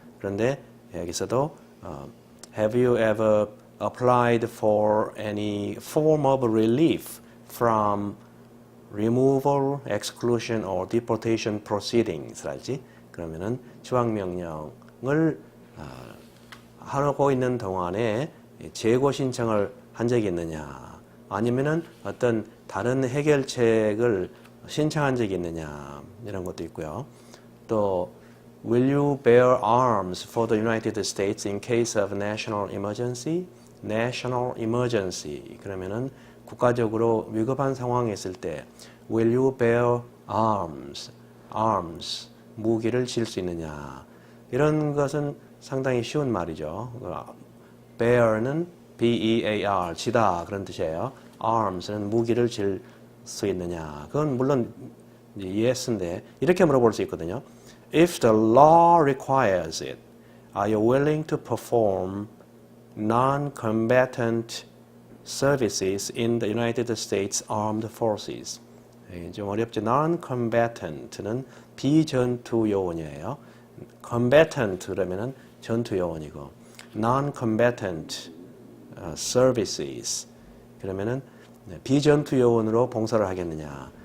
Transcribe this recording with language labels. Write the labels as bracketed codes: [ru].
[ko] 그런데 여기서도 [en] have you ever applied for any form of relief from removal, exclusion or deportation proceedings [ko] 랄지 그러면은 추방명령을 하고 있는 동안에 재고 신청을 한 적이 있느냐 아니면은 어떤 다른 해결책을 신청한 적이 있느냐 이런 것도 있고요. [en] 또 Will you bear arms for the United States in case of national emergency? [ko] National emergency 그러면은 국가적으로 위급한 상황이 있을 때 [en] Will you bear arms? [ko] arms 무기를 질 수 있느냐 이런 것은 상당히 쉬운 말이죠. bear는 B-E-A-R 지다 그런 뜻이에요. arms는 무기를 질 수 있느냐 그건 물론 yes인데 이렇게 물어볼 수 있거든요. [en] If the law requires it, are you willing to perform non-combatant services in the United States Armed Forces? [ko] 좀 어렵죠. Non-combatant는 비전투 요원이에요. combatant 그러면은 전투 요원이고 non-combatant services 그러면은 비전투 요원으로 봉사를 하겠느냐.